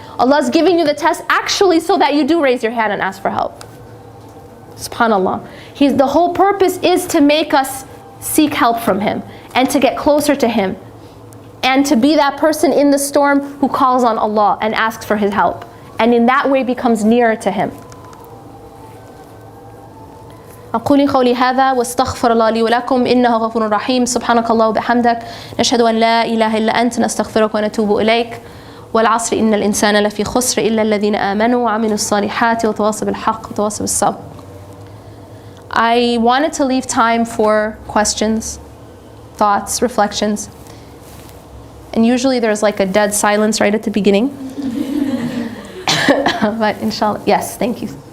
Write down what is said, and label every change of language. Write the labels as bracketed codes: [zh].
[en] Allah is giving you the test actually so that you do raise your hand and ask for help. SubhanAllah. The whole purpose is to make us seek help from Him and to get closer to Him and to be that person in the storm who calls on Allah and asks for His help, and in that way becomes nearer to Him. [ar] أقول قولي هذا واستغفر الله لي ولكم إنه غفور رحيم. سبحانك الله وبحمدك نشهد أن لا إله إلا أنت نستغفرك ونتوب إليك. والعصر إن الإنسان لفي خسر إلا الذين آمنوا وعملوا الصالحات وتواصوا بالحق وتواصوا بالصبر. [en] I wanted to leave time for questions, thoughts, reflections. And usually there's like a dead silence right at the beginning. But inshallah, yes, thank you.